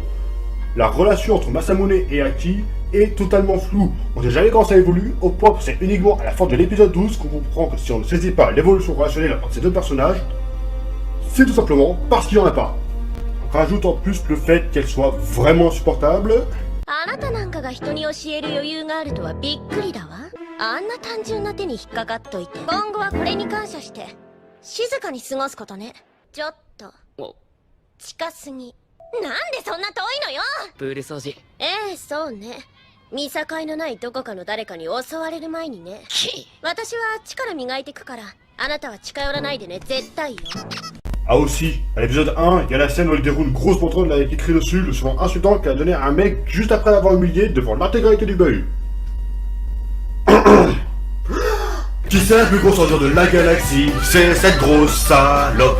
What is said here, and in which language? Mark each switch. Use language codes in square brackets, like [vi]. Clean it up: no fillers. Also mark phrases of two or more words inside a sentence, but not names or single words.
[fr] La relation entre Masamune et Aki est totalement floue. On ne sait jamais comment ça évolue, au point que c'est uniquement à la fin de l'épisode 12 qu'on comprend que si on ne saisit pas l'évolution relationnelle entre ces deux personnages, c'est tout simplement parce qu'il n'y en a pas. On rajoute en plus le fait qu'elle soit vraiment insupportable. [ja] あなたなんかが人に教える余裕があるとはびっくりだわ。あんな単純な手に引っかかっといて、今後はこれに感謝して静かに過ごすことね。ちょっと近すぎ。なんでそんな遠いのよ。プール掃除。ええ、そうね。見境のないどこかの誰かに襲われる前にね。私は力磨いてくから、あなたは近寄らないでね、絶対よ。 [fr] Ah aussi, à l'épisode 1, il y a la scène où il déroule une grosse banderole avec écrit dessus le surnom insultant qu'elle a donné à un mec juste après l'avoir humilié devant l'intégralité du bahut. Qui c'est le plus gros ordure de la galaxie? C'est cette grosse salope.